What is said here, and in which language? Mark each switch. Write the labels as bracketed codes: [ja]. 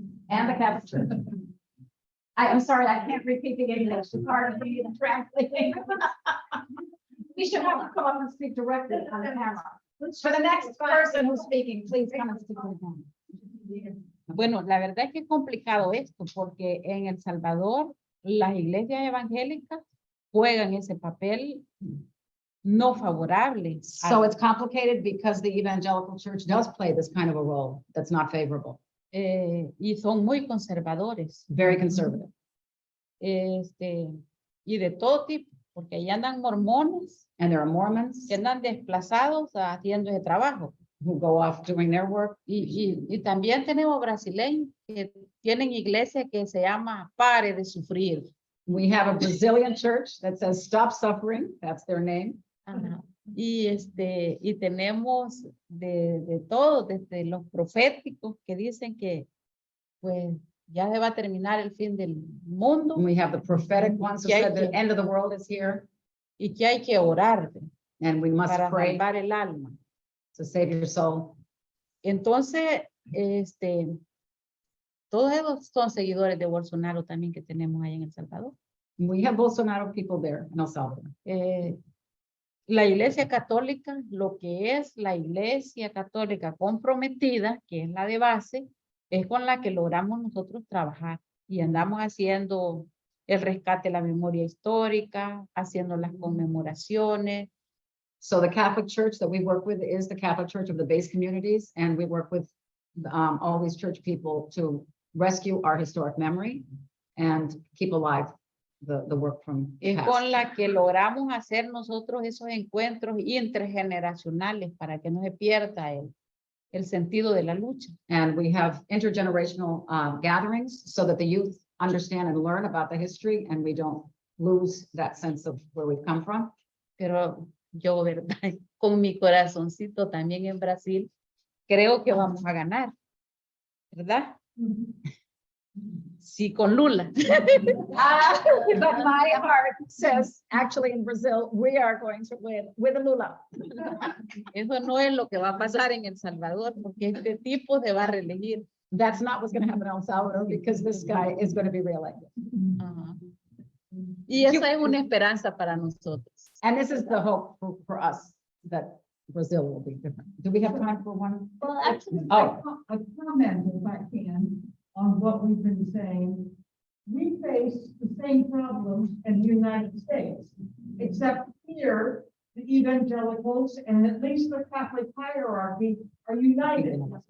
[en] And the Catholic Church. I'm sorry, I can't repeat the English. It's hard for me to translate. We should have to come up and speak directly on the camera. For the next person who's speaking, please come and speak to the camera. [es] Bueno, la verdad es que es complicado esto porque en El Salvador las iglesias evangélicas juegan ese papel no favorable. [en] So it's complicated because the evangelical church does play this kind of a role that's not favorable, [es] Y son muy conservadores. [en] very conservative. [es] Y de todo tipo, porque ahí andan mormones [en] And there are Mormons [es] que andan desplazados haciendo ese trabajo. [en] who go off doing their work. [es] Y también tenemos brasileños que tienen iglesia que se llama Pare de Sufrir. [en] We have a Brazilian church that says stop suffering. That's their name. [es] Ajá. Y tenemos de todo, desde los proféticos que dicen que pues ya se va a terminar el fin del mundo [en] And we have the prophetic ones who [es] Que hay [en] said the [es] que- [en] end of the world is here [es] y que hay que orar [en] and we must [es] para [en] pray [es] salvar el alma. [en] to save your soul. [es] Entonces, todos esos son seguidores de Bolsonaro también que tenemos ahí en El Salvador. [en] We have Bolsonaro people there in El Salvador. [es] La Iglesia Católica, lo que es la Iglesia Católica comprometida, que es la de base, es con la que logramos nosotros trabajar y andamos haciendo el rescate de la memoria histórica, haciendo las conmemoraciones. [en] So the Catholic Church that we work with is the Catholic Church of the base communities, and we work with all these church people to rescue our historic memory and keep alive the work from the [es] Es [en] past. [es] con la que logramos hacer nosotros esos encuentros intergeneracionales para que no se pierda el sentido de la lucha. [en] And we have intergenerational gatherings so that the youth understand and learn about the history and we don't lose that sense of where we've come from. [es] Pero yo, verdad, con mi corazoncito también en Brasil, creo que vamos a ganar, ¿verdad? Sí, con Lula. [en] But my heart says, actually in Brazil, we are going to win with Lula. [es] Eso no es lo que va a pasar en El Salvador, porque este tipo se va a reelegir. [en] That's not what's going to happen in El Salvador because this guy is going to be reelected. [es] Ajá. Y esa es una esperanza para nosotros. [en] And this is the hope for us that Brazil will be different. Do we have time for one? Well, actually, Oh. A comment, if I can, on what we've been saying. We face the same problems in the United States, except here, the evangelicals and at least the Catholic hierarchy are united.